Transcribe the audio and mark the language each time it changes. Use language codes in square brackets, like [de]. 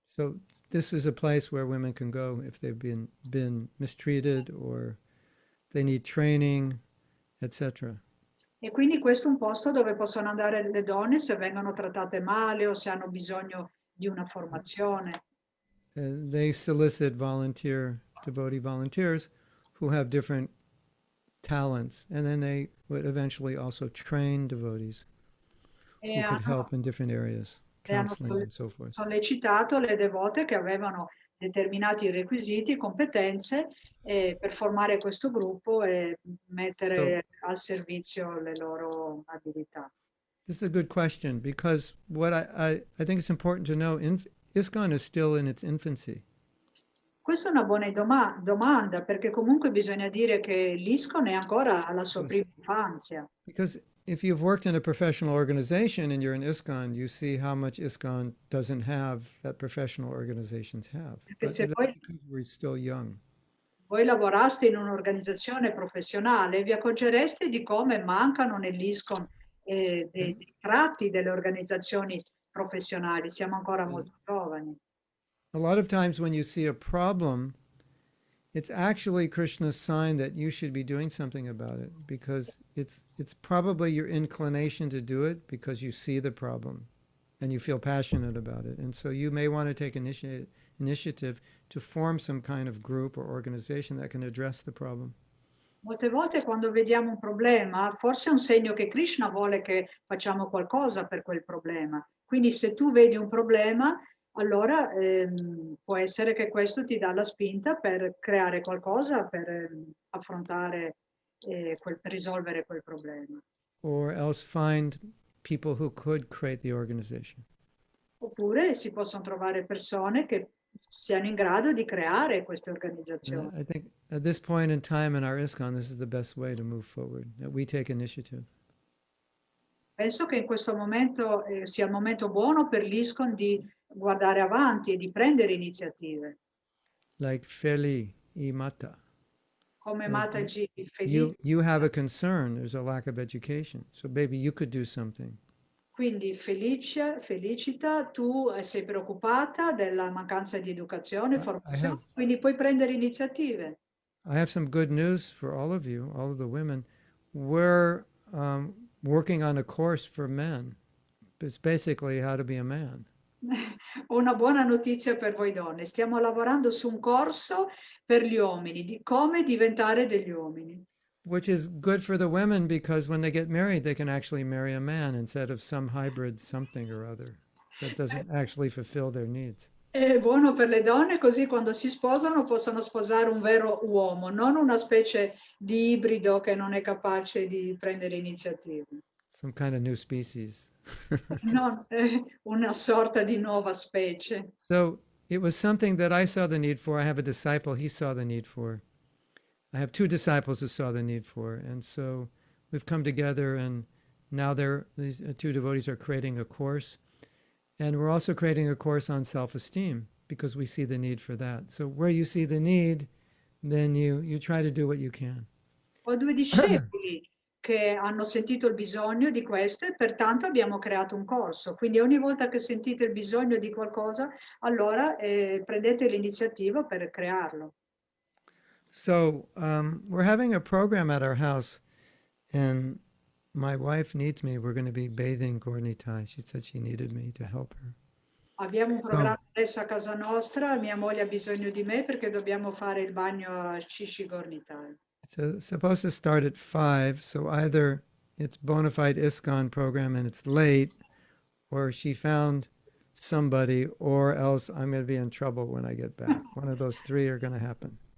[en] So this is a place where women can go if they've been mistreated or they need training, etc. [it] E quindi questo è un posto dove possono andare le donne se vengono trattate male o se hanno bisogno di una formazione. [en] They solicit devotee volunteers who have different talents, and then they would eventually also train devotees who could help in different areas, counseling and so forth. [it] Sollecitato le devote che avevano determinati requisiti e competenze per formare questo gruppo e mettere al servizio le loro abilità. [en] This is a good question, because what I think it's important to know, ISKCON is still in its infancy. [it] Questa è una buona domanda, perché comunque bisogna dire che l'ISKCON è ancora alla sua prima infanzia. [en] Because if you've worked in a professional organization and you're in ISKCON, you see how much ISKCON doesn't have that professional organizations have. But [it] Se [en] because we're still young. [it] Voi lavoraste in un'organizzazione professionale, vi accorgereste di come mancano nell'ISKCON dei tratti delle organizzazioni professionali. Siamo ancora molto giovani. [en] A lot of times when you see a problem it's actually Krishna's sign that you should be doing something about it, because it's probably your inclination to do it because you see the problem and you feel passionate about it. And so you may want to take initiative to form some kind of group or organization that can address the problem. [it] Molte volte quando vediamo un problema, forse è un segno che Krishna vuole che facciamo qualcosa per quel problema. Quindi se tu vedi un problema, allora può essere che questo ti dà la spinta per creare qualcosa, per affrontare, per risolvere quel problema. [en] Or else find people who could create the organization. [it] Oppure si possono trovare persone che siano in grado di creare queste organizzazioni. [en] I think at this point in time in our ISKCON, this is the best way to move forward, that we take initiative. [it] Penso che in questo momento sia il momento buono per l'ISKCON di guardare avanti e di prendere iniziative. [en] Like Feli y Mata. [it] Come [en] Like Mataji Felice. you have a concern, there's a lack of education. So maybe you could do something. [it] Quindi Felicita, tu sei preoccupata della mancanza di educazione e formazione, quindi puoi prendere iniziative. [en] I have some good news for all of you, all of the women. We're working on a course for men. It's basically how to be a man. [it] Ho una buona notizia per voi donne. Stiamo lavorando su un corso per gli uomini, di come diventare degli uomini. [en] Which is good for the women, because when they get married, they can actually marry a man instead of some hybrid something or other that doesn't actually fulfill their needs. [it] È buono per le donne, così quando si sposano possono sposare un vero uomo, non una specie di ibrido che non è capace di prendere iniziative. [en] Some kind of new species. [it] Non una sorta di nuova specie. [en] So it was something that I saw the need for. I have a disciple he saw the need for. I have two disciples who saw the need for. And so we've come together, and now these two devotees are creating a course. And we're also creating a course on self-esteem, because we see the need for that. So where you see the need, then you try to do what you can. [it] Ho due discepoli che hanno sentito il bisogno di questo e pertanto abbiamo creato un corso. Quindi ogni volta che sentite il bisogno di qualcosa, allora prendete l'iniziativa per crearlo. [en] So we're having a program at our house, and my wife needs me. We're going to be bathing Gornitai. She said she needed me to help her. [it] Abbiamo un programma adesso a casa nostra, mia moglie ha bisogno di me perché dobbiamo fare il bagno a Shishi Gornitai. [en] It's supposed to start at 5, so either it's bona fide ISKCON program and it's late, or she found somebody, or else I'm going to be in trouble when I get back. One of those three are going to happen.